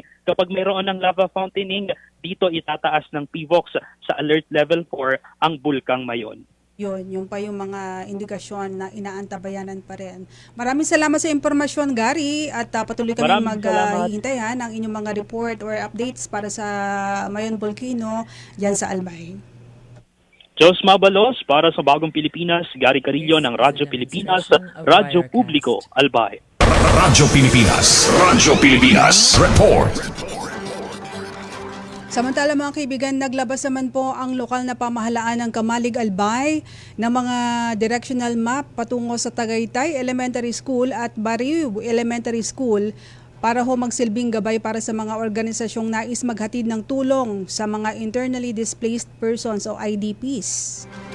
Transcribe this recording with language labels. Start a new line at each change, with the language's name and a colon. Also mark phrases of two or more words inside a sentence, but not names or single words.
Filipino: Kapag mayroon ng
English: lava fountaining,
Filipino: dito itataas ng PHIVOLCS sa
English: alert level 4
Filipino: ang Bulkang Mayon. Yung pa yung mga indikasyon na inaantabayanan pa rin. Maraming salamat sa impormasyon, Gary, at patuloy kami maghihintay ng inyong mga
English: report or updates
Filipino: para sa Mayon Volcano dyan sa Albay.
Bikol: Diyos Mabalos,
Filipino: para sa Bagong Pilipinas, Gary Carillo ng Radyo Pilipinas, Radyo Publiko, Albay. Radyo Pilipinas Report. Samantala mga kaibigan, naglabas naman po ang lokal na pamahalaan ng Kamalig Albay ng mga
English: directional map
Filipino: patungo sa Tagaytay Elementary School at Bariw Elementary School para ho magsilbing gabay para sa mga organisasyong nais maghatid ng tulong sa mga
English: internally displaced persons
Filipino: o IDPs.